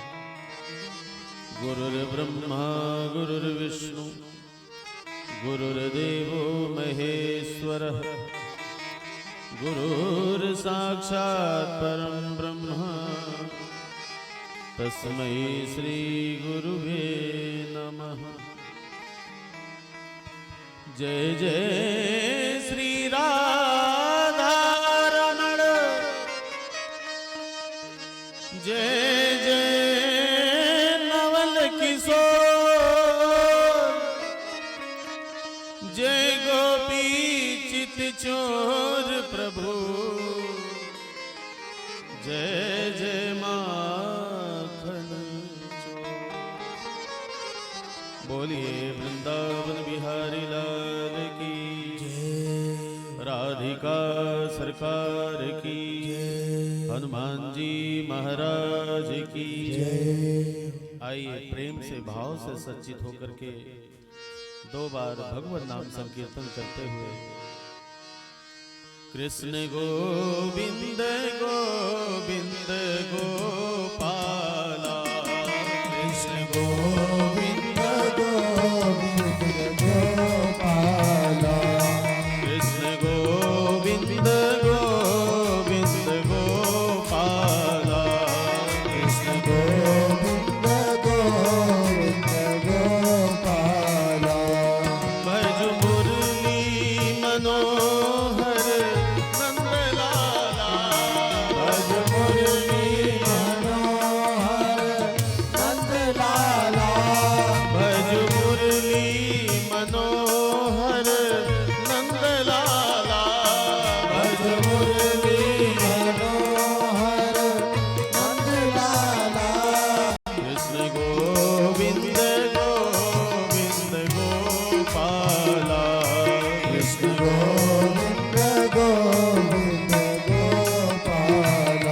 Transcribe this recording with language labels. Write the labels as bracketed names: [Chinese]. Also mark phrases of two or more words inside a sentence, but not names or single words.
[Sanskrit] गुरुर्ब्रह्मा गुरुर्विष्णु गुरुर्देवो महेश्वरः गुरुर्साक्षात् परं ब्रह्म तस्मै श्री गुरुवे नमः। [Hindi] जय जय श्री राधारमण जय जय नवल किशोर जय गोपी चित चोर प्रभु जय जय माखन चोर। बोलिए वृंदावन बिहारी लाल की राधिका सरकार की हनुमान जी महाराज की। आइए प्रेम से भाव से सच्चित होकर के 2 बार भगवत नाम संकीर्तन करते हुए कृष्ण गोविंद गोविंद गोपाला कृष्ण गोविंद गोविंद गोपाला कृष्ण गोविंद गोविंद गोपाला कृष्ण गोविंद गोविंद गोपाला भज मुरली मनोहर नंदलाला भज मुरली मनोहर नंदलाला भज मुरली मनोहर नंदलाला भज मुरली मनोहर नंदलाला कृष्ण गोविंद गोविंद गोपाला कृष्ण गोविंद गोविंद गोपाला